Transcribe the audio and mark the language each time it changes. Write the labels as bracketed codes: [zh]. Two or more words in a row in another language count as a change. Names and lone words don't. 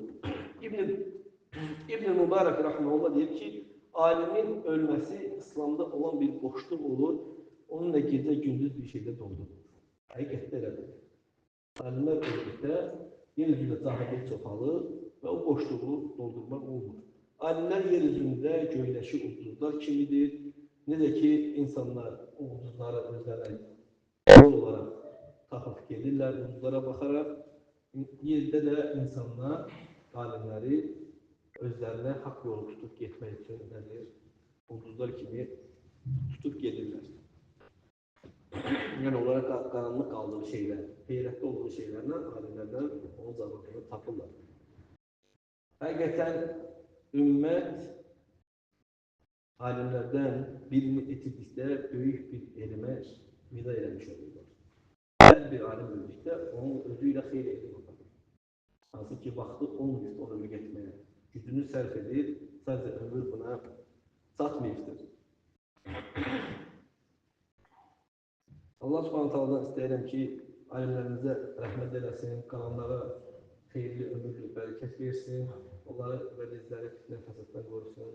[az] İbn-i Mübarək rəhməhullah deyir ki, alimin ölməsi İslamda olan bir boşluq olur, onunla gecə gündüz bir şeydə doldurulur. Həqiqətdə elədir. Alimlər öldükdə yer üzündə cahillik çoxalır və o boşluğu doldurmaq olmur. Alimlər yer üzündə göyləşi ulduzlar kimidir. Necə ki, insanlar ulduzları özləri [tr] yol olarak tapıp gelirler ulduzlara bakarak. Yerde de insanlar alimleri özlerine hak yolu tutup gitmek için nedir? Ulduzlar gibi tutup gelirler. Yani olarak karanlık kaldığı şeyler, heyrette olduğu şeylerden alimlerden onun cevabını tapırlar. Hakikaten ümmet alimlerden birini itirdikdə büyük bir elime vida eləmiş olurlar. Her bir alim öldükdə onun özüyle xeyli elim olur. [az] Hansı ki vaxtı olmayıb onu getməyə, gücünü sərf edir, sadəcə ömür buna çatmayıbdır. [ar] الله سبحانه تعالى [az] istəyirəm ki, alimlərimizə rəhmət eləsin, qalanlara xeyirli ömürlü bərəkət versin, onları və bizləri fitnə fəsaddan qorusun.